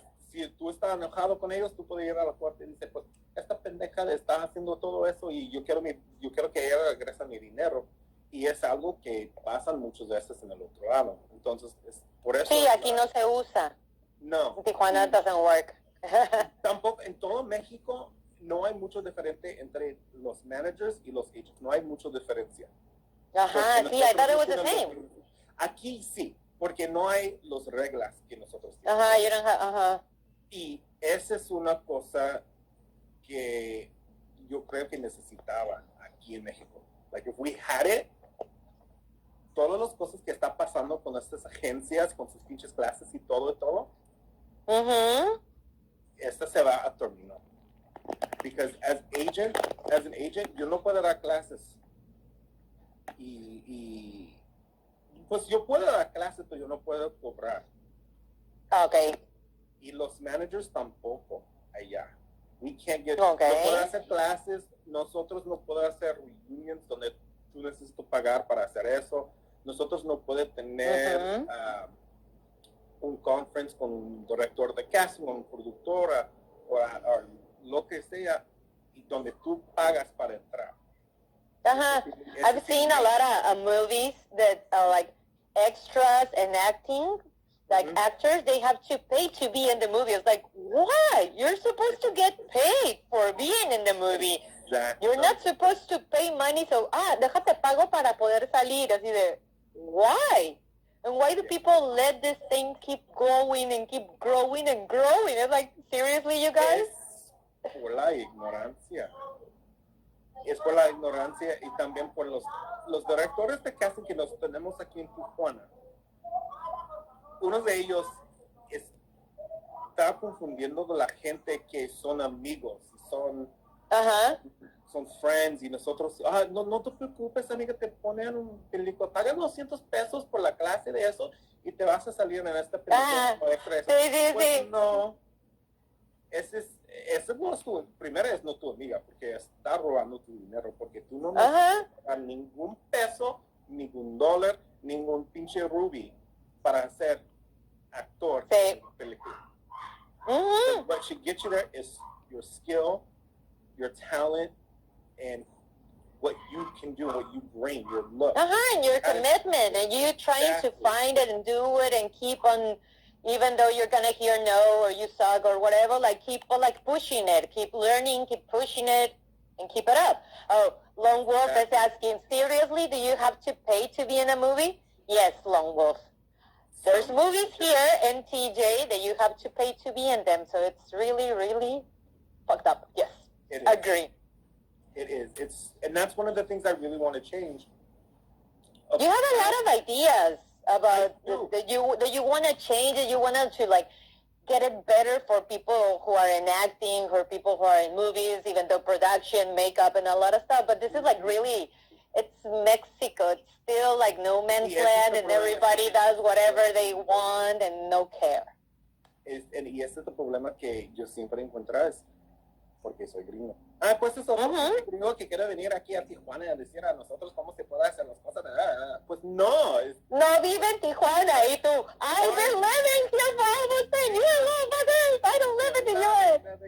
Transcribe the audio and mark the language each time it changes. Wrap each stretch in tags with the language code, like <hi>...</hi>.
<es>Si tú estás enojado con ellos, tú puedes ir a la corte y decir, pues, esta pendeja está haciendo todo eso y yo quiero que ella regrese mi dinero. Y es algo que pasa muchas veces en el otro lado. Entonces, por eso... Sí, aquí no se usa. No.</es> <en>En Tijuana doesn't work.</en> <es>Tampoco, en todo México, no hay mucho diferente entre los managers y los agents. No hay mucha diferencia.</es> <en>Sí, I thought it was the same.</en> <es>Aquí sí, porque no hay las reglas que nosotros tenemos.</es> <en>You don't have,</en> <es>Y esa es una cosa que yo creo que necesitaba aquí en México.</es> <en>Like, if we had it,</en> <es>todas las cosas que está pasando con estas agencias, con sus pinches clases y todo, esta se va a terminar.</es> <en>Because as an agent,</en> <es>yo no puedo dar clases. Y pues yo puedo dar clases, pero yo no puedo cobrar. Y los managers tampoco allá.</es> <en>We can't get,</en> <es>no puedo hacer clases, nosotros no podemos hacer reunions donde tú necesitas pagar para hacer eso. Nosotros no podemos tener un conference con un director de casting, un productora o lo que sea, y donde tú pagas para entrar.</es> <en>I've seen a lot of movies that are like extras and acting. Like actors, they have to pay to be in the movie. It's like, why? You're supposed to get paid for being in the movie. Exactly. You're not supposed to pay money, so,</en> <es>déjate pago para poder salir.</es> <en>Así de, why? And why do people let this thing keep going and keep growing and growing? It's like, seriously, you guys?</en> <es>Es por la ignorancia. Es por la ignorancia y también por los directores de casting que nos tenemos aquí en Tijuana. Uno de ellos está confundiendo con la gente que son amigos, son friends, y nosotros, no te preocupes, amiga, te ponen un película, pagas $200 por la clase de eso y te vas a salir en esta película. Sí. No, ese no es primero es no tu amiga, porque está robando tu dinero, porque tú no necesitas pagar ningún peso, ningún dólar, ningún pinche rubí para ser actor en la película.</es> <en>What should get you there is your skill, your talent, and what you can do, what you bring, your look. And your commitment, and you trying to find it and do it and keep on, even though you're gonna hear no or you suck or whatever, like keep like pushing it, keep learning, keep pushing it, and keep it up. Oh, Lone Wolf is asking, seriously, do you have to pay to be in a movie? Yes, Lone Wolf. There's movies here in TJ that you have to pay to be in them, so it's really, really fucked up. Yes, agree. It is. And that's one of the things I really want to change. You have a lot of ideas about that you want to change, that you want to like get it better for people who are in acting, or people who are in movies, even though production, makeup, and a lot of stuff. But this is like really, it's Mexico. It's still like no man's land, and everybody does whatever they want and no care.</en> <es>Y ese es el problema que yo siempre encuentro. porque soy gringo. Ah, pues es otro gringo que quiere venir aquí a Tijuana a decir a nosotros cómo se puede hacer las cosas. Pues no. No vive en Tijuana y tú,</es> <en>I've been living here for almost 10 years. Oh my God, I don't live in the US.</en>